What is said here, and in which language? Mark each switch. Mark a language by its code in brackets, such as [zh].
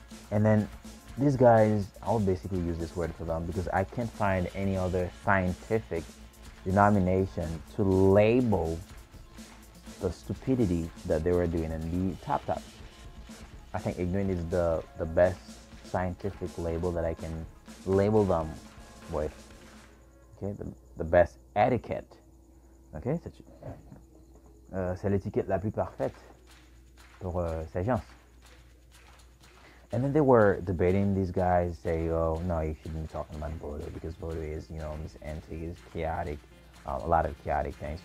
[en] And then these guys, I will basically use this word for them because I can't find any other scientific denomination to label the stupidity that they were doing in the top. I think ignorant is the best scientific label that I can label them with. Okay, the best etiquette. [fr] Okay, c'est l'étiquette la plus parfaite pour science. [en] And then they were debating, these guys say, oh no, you shouldn't be talking about Vodou because Vodou is, this antique, is chaotic, a lot of chaotic things.